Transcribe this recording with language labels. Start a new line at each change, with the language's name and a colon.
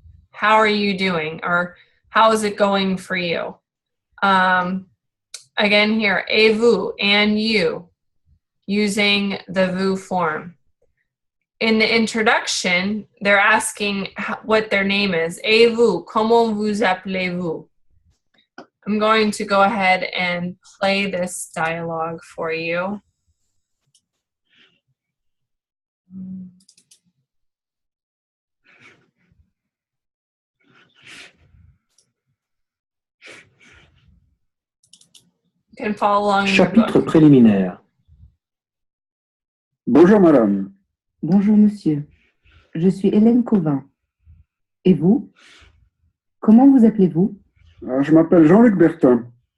English: How are you doing? Or how is it going for you? Again here,
French: et vous,
English: and you. using the vous form. In the introduction, they're asking what their name is.
French: Et vous, comment vous appelez-vous?
English: I'm going to go ahead and play this dialogue for you. You can follow along in your book.
French: Chapitre préliminaire. Bonjour madame. Bonjour monsieur, je suis Hélène Cauvin. Et vous? Comment vous appelez-vous? Je m'appelle Jean-Luc Bertin.